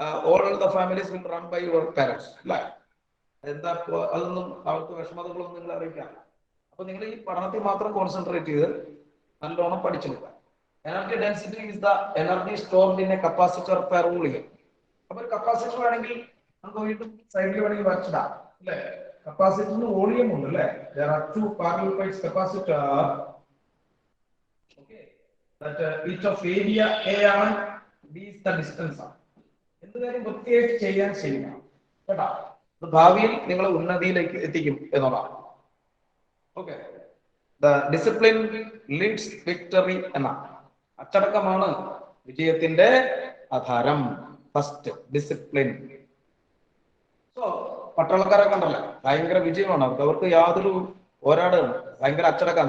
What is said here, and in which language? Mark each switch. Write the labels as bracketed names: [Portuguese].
[English] All the families will run by your parents അല്ലേ. [Malayalam] എന്താ അതൊന്നും അവർക്ക് വിഷമതകളൊന്നും നിങ്ങൾ അറിയിക്കാം. അപ്പൊ നിങ്ങൾ ഈ പഠനത്തിൽ മാത്രം കോൺസെൻട്രേറ്റ് ചെയ്ത് നല്ലോണം പഠിച്ചെടുക്കുക. [English] Energy density is the energy stored in a capacitor per volume. [Malayalam] അപ്പൊ ഒരു കപ്പാസിറ്റർ വേണമെങ്കിൽ നമുക്ക് വീണ്ടും സൈഡിൽ വേണമെങ്കിൽ വരച്ചിടാം അല്ലേ. കപ്പാസിറ്ററിന് വോളിയം ഉണ്ട് അല്ലേ. [English] there are two parallel plates capacitor, okay, that each of area a ആണ്, b is the distance ആണ്. [Malayalam] എന്ത് കാര്യം പ്രത്യേകിച്ച് ചെയ്യാൻ ചെയ്യണം കേട്ടോ. ഇത് ഭാവിയിൽ നിങ്ങൾ ഉന്നതിയിലേക്ക് എത്തിക്കും എന്നുള്ളതാണ്. [English] okay, the discipline leads victory [Malayalam] എന്ന അച്ചടക്കമാണ് വിജയത്തിന്റെ ആധാരം. [English] First discipline. [Malayalam] സോ പട്ടാളക്കാരെ കണ്ടല്ലേ, ഭയങ്കര വിജയമാണ് അവർക്ക് യാതൊരു പോരാടുകയാണ്, ഭയങ്കര അച്ചടക്കം.